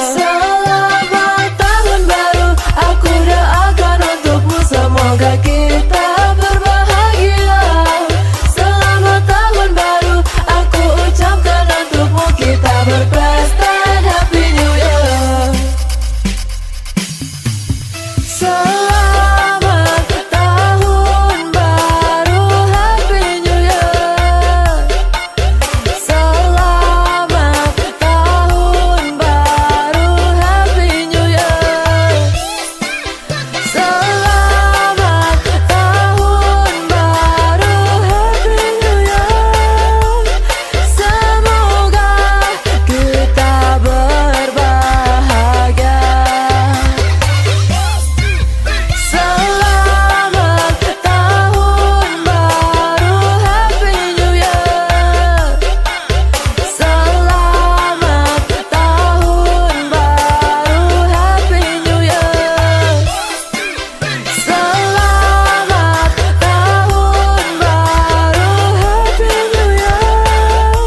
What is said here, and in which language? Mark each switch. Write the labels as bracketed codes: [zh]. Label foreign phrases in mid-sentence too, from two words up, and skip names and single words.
[id] Selamat tahun baru, aku doakan untukmu. Semoga kita berbahagia. Selamat tahun baru, aku ucapkan untukmu. Kita berpesta dan [en] Happy New Year. [id] Selamat tahun baru, [en] Happy New Year. [id] Selamat tahun baru, [en] Happy New Year. [id] Selamat tahun baru, [en] Happy New Year. [id] Semoga kita berbahagia. Selamat tahun baru, [en] Happy New Year. [id] Selamat tahun baru, [en] Happy New Year. [id] Selamat tahun baru, [en] Happy New Year.